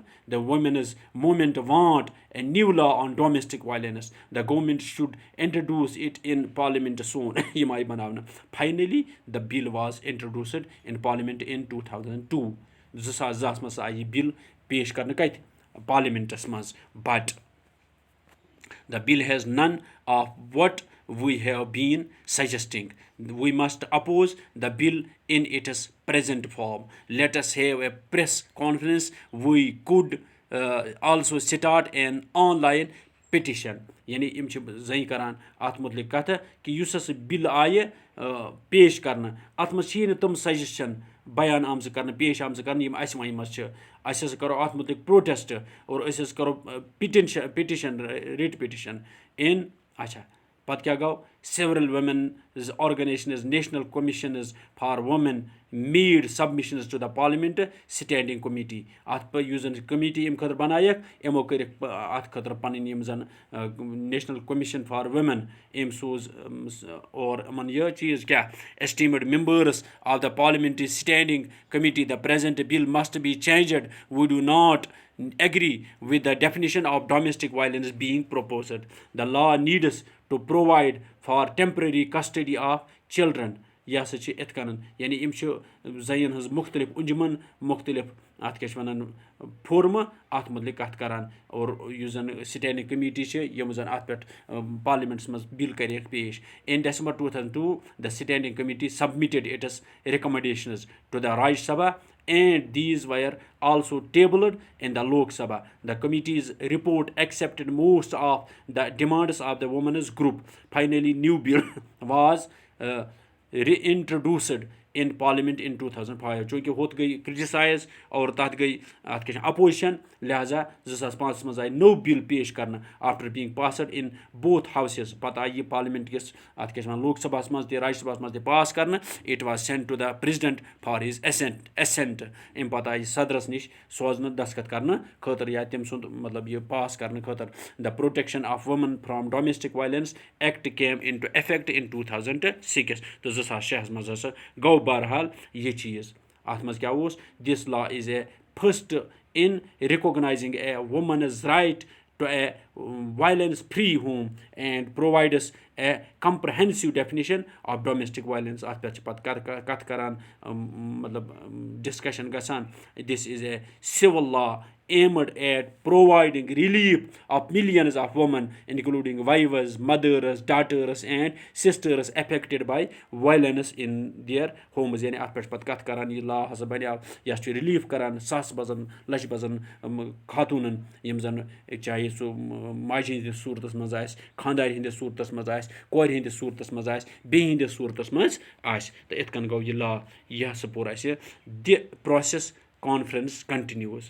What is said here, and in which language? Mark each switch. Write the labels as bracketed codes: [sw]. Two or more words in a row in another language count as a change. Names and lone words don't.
[en] the women's movement want a new law on domestic violence. the government should introduce it in parliament soon. [ks] یِم آیہِ بَناونہٕ. [en] finally the bill was introduced in parliament in 2002. [ks] 2002 منٛز آیہِ یہِ بِل پیش کَرنہٕ کَتہِ پارلِمٮ۪نٛٹَس منٛز. [en] بٹ the bill has none of what we have been suggesting. We must oppose the bill in its present form. Let us have a press conference. We could also start an online petition. [ks] یعنی یِم چھِ زَنہِ کَران اَتھ مُتعلِق کَتھٕ کہِ یُس ہَسا بِل آیہِ پیش کَرنہٕ اَتھ منٛز چھِی نہٕ تِم سَجَسشَن بیان آمژٕ کَرنہٕ پیش آمژٕ کَرنہٕ یِم اَسہِ وۄنۍ چھِ. أسۍ ہَسا کَرو اَتھ مُتعلِق پرٛوٹٮ۪سٹ اور أسۍ حظ کَرو پِٹِشَن [en] writ petition [ks] اِن. اچھا پَتہٕ کیٛاہ گوٚو [en] several women's organisations national commissions for women made submissions to the parliament standing committee. [ks] اَتھ یُس زَن کٔمیٖٹی اَمہِ خٲطرٕ بَنایَکھ یِمو کٔرِکھ اَتھ خٲطرٕ پَنٕنۍ یِم زَن [en] national commission for women [ks] أمۍ سوٗز اور یِمَن یہِ چیٖز کیٛاہ [en] esteemed members of the parliamentary standing committee. the present bill must be changed. we do not agree with the definition of domestic violence being proposed. The law needs to provide for temporary custody of children. [ks] یہِ ہسا چھِ یِتھ کٔنۍ یعنی یِم چھِ زَنٮ۪ن ہٕنٛز مُختٔلِف اُنجمن مُختٔلِف اَتھ کیٛاہ چھِ وَنان فورمہٕ اَتھ مُتعلِق کَتھ کَران اور یُس زَن [en] standing committee [ks] چھِ یِم زَن اَتھ پٮ۪ٹھ پارلِمٮ۪نٛٹَس منٛز بِل کَریکھ پیش. [en] in December 2002 the standing committee submitted its recommendations to the Rajya Sabha and these were also tabled in the Lok Sabha. The committee's report accepted most of the demands of the women's group. Finally, new bill was reintroduced in parliament in 2005. [ks] چوٗنٛکہِ ہُتھ گٔے کرٛٹِسایز اور تَتھ گٔے اَتھ کیٛاہ چھِ اَپوزِشَن لہذا 2005 منٛز آیہِ نوٚو بِل پیش کَرنہٕ [en] after being passed in both houses. [ks] پَتہٕ آیہِ یہِ پارلِمٮ۪نٛٹ کِس اَتھ کیٛاہ چھِ وَنان لوک سبھاہَس منٛز تہِ راجیہ سبھاہَس منٛز تہِ پاس کَرنہٕ. [en] it was sent to the president for his assent. [ks] اَمہِ پَتہٕ آیہِ صدرَس نِش سوزنہٕ دستخط کَرنہٕ خٲطرٕ یا تٔمۍ سُنٛد مطلب یہِ پاس کَرنہٕ خٲطرٕ. [en] the protection of women from domestic violence act came into effect in 2006. [ks] تہٕ 2006 منٛز ہسا گوٚو گوٚو بہرحال یہِ چیٖز اَتھ منٛز کیٛاہ اوس [en] this law is a first in recognising a woman's right to a violence free home and provides a comprehensive definition of domestic violence. [ks] اَتھ پٮ۪ٹھ چھِ پَتہٕ کَتھ کران مطلب ڈِسکشن گژھان. [en] this is a civil law aimed at providing relief of millions of women including wives, mothers, daughters and sisters affected by violence in their homes. [ks] یعنی اَتھ پٮ۪ٹھ پَتہٕ کَتھ کَران یہِ لا ہسا بَنیو یہِ ہسا چھُ رِلیٖف کَران ساسہٕ بَزَن لَچھِ بَزَن خاتوٗنَن یِم زَن چاہے سُہ ماجہِ ہِنٛدِس صوٗرتَس منٛز آسہِ, خانٛدارِ ہِنٛدِس صوٗرتَس منٛز آسہِ, کورِ ہِنٛدِس صوٗرتَس منٛز آسہِ, بیٚیہِ ہِنٛدِس صوٗرتَس منٛز آسہِ. تہٕ یِتھ کٔنۍ گوٚو یہِ لا یہِ ہسا پوٚر اَسہِ [en] the process conference continues.